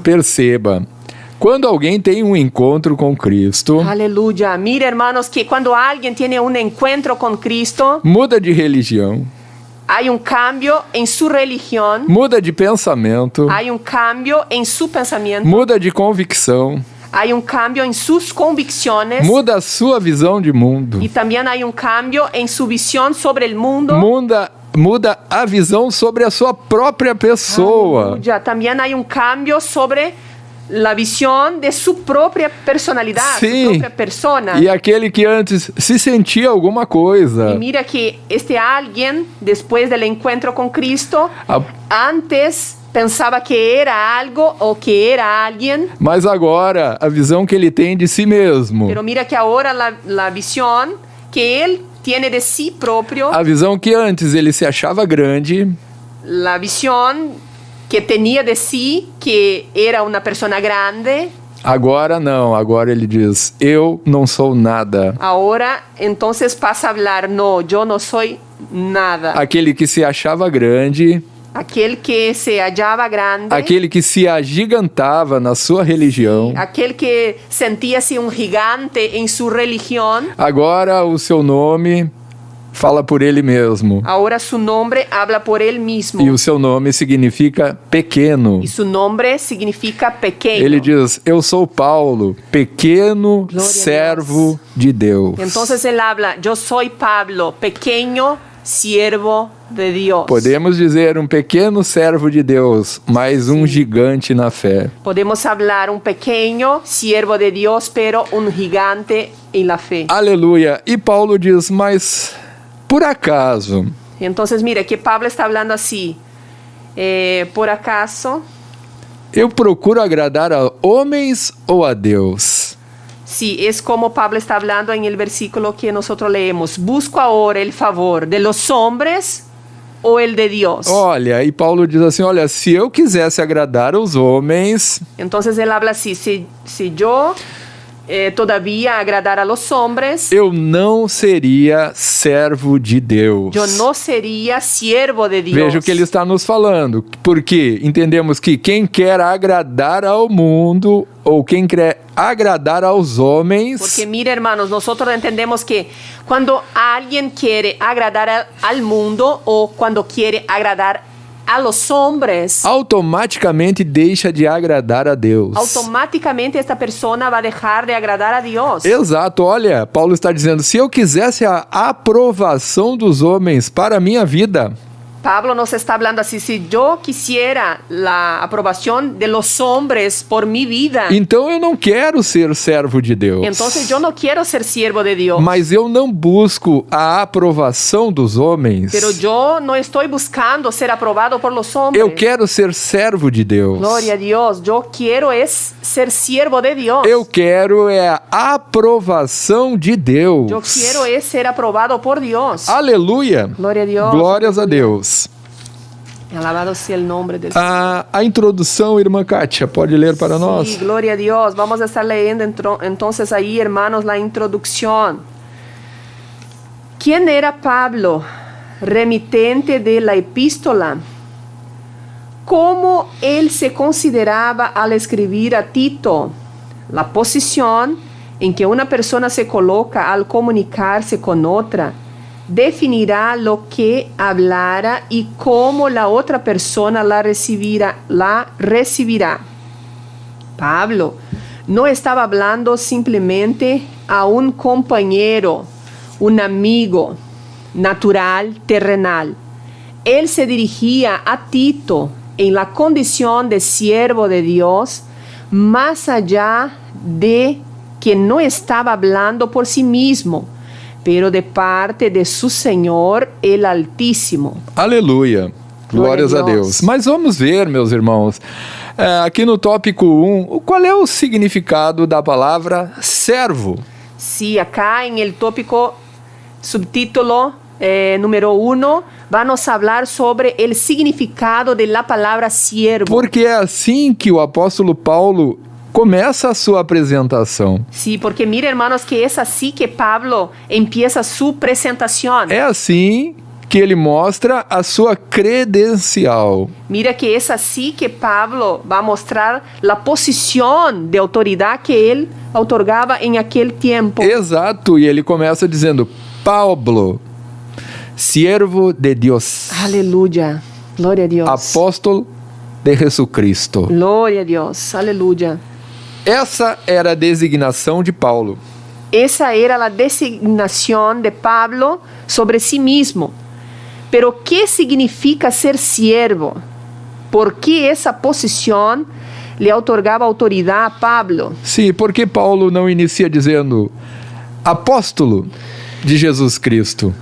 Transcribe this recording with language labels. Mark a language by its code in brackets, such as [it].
[pt] Perceba, quando alguém tem um encontro com Cristo, [es] Aleluya. Mira, hermanos, que cuando alguien tiene un encuentro con Cristo, [pt] muda de religião, [es] hay un cambio en su religión, [pt] muda de pensamento, [es] hay un cambio en su pensamiento, [pt] muda de convicção, [es] hay un cambio en sus convicciones, [pt] muda a sua visão de mundo, [es] y también hay un cambio en su visión sobre el mundo. [pt] muda a visão sobre a sua própria pessoa. [es] Aleluya. También hay un cambio sobre la visión de su propia personalidad, su [pt] Sim. [es] propia persona. [pt] E aquele que antes se sentia alguma coisa, [es] Y mira que este alguien, después del encuentro con Cristo, a- antes pensaba que era algo o que era alguien, [pt] mas agora a visão que ele tem de si mesmo, [es] pero mira que ahora la visión que él tiene de sí propio, [pt] a visão que antes ele se achava grande, [es] la visión que tenía de sí, que era una persona grande, [pt] agora não, agora ele diz: eu não sou nada. [es] ahora entonces pasa a hablar: no, yo no soy nada. [pt] Aquele que se achava grande, [es] Aquel que se hallaba grande, [pt] aquele que se agigantava na sua religião, [es] aquel que sentía-se un gigante en su religión, [pt] agora o seu nome fala por ele mesmo. [es] ahora su nombre habla por él mismo. [pt] E o seu nome significa pequeno. [es] Y su nombre significa pequeño. [pt] Ele diz: eu sou Paulo, pequeno Glória a servo de Deus. [es] Entonces él habla: yo soy Pablo, pequeño siervo de Dios. [pt] Podemos dizer um pequeno servo de Deus, mas um gigante na fé. [es] Podemos hablar un pequeño siervo de Dios, pero un gigante en la fe. [pt] Aleluia. E Paulo diz, mas por acaso, [es] Entonces, mira, que Pablo está hablando así. [pt] Por acaso, eu procuro agradar a homens ou a Deus? [es] sí, es como Pablo está hablando en el versículo que nosotros leemos. Busco ahora el favor de los hombres o el de Dios. [pt] Olha, e Paulo diz assim, olha, se eu quisesse agradar os homens, [es] Entonces él habla así, si yo todavía agradar a los hombres, [pt] eu não seria servo de Deus. [es] yo no sería siervo de Dios. [pt] Veja o que ele está nos falando, porque entendemos que quem quer agradar ao mundo ou quem quer agradar aos homens, [es] Porque mira, hermanos, nosotros entendemos que cuando alguien quiere agradar al mundo o cuando quiere agradar a los hombres, [pt] automaticamente deixa de agradar a Deus. [es] automáticamente esta persona va a dejar de agradar a Dios. [pt] Exato, olha, Paulo está dizendo, se eu quisesse a aprovação dos homens para a minha vida, [es] Pablo nos está hablando así, si yo quisiera la aprobación de los hombres por mi vida, [pt] então eu não quero ser servo de Deus. [es] entonces yo no quiero ser siervo de Dios. [pt] Mas eu não busco a aprovação dos homens. [es] Pero yo no estoy buscando ser aprobado por los hombres. [pt] Eu quero ser servo de Deus. [es] Gloria a Dios, yo quiero es ser siervo de Dios. [pt] Eu quero é a aprovação de Deus. [es] Yo quiero es ser aprobado por Dios. [pt] Aleluia. [es] Gloria a Dios. [pt] Glórias a Deus. [es] Alabado sea el nombre del Señor. [pt] A introdução, irmã Kátia, pode ler para nós? [es] Sí, gloria a Dios. Vamos a estar leyendo entonces ahí, hermanos, la introducción. ¿Quién era Pablo, remitente de la epístola? ¿Cómo él se consideraba al escribir a Tito? La posición en que una persona se coloca al comunicarse con otra definirá lo que hablará y cómo la otra persona la recibirá. Pablo no estaba hablando simplemente a un compañero, un amigo natural, terrenal. Él se dirigía a Tito en la condición de siervo de Dios, más allá de que no estaba hablando por sí mismo, pero de parte de su Senhor, el Altíssimo. [pt] Aleluia. Glórias a Deus. Mas vamos ver, meus irmãos, aqui no tópico 1, qual é o significado da palavra servo? [es] Sí, acá en el tópico subtítulo número 1, vamos a hablar sobre el significado de la palabra siervo. [pt] Porque é assim que o apóstolo Paulo começa a sua apresentação. [es] Sí, porque mira, hermanos, que es así que Pablo empieza su presentación. [pt] É assim que ele mostra a sua credencial. [es] Mira que es así que Pablo va a mostrar la posición de autoridad que él otorgaba en aquel tiempo. [pt] Exato, e ele começa dizendo, Pablo, siervo de Deus, [es] Aleluya, gloria a Dios. [pt] apóstolo de Jesucristo. [es] Gloria a Dios, aleluya. [pt] Essa era a designação de Paulo. [es] Esa era la designación de Pablo sobre sí mismo. Pero ¿qué significa ser siervo? ¿Por qué esa posición le otorgaba autoridad a Pablo? [pt] Sim, porque Paulo não inicia dizendo apóstolo de Jesus Cristo.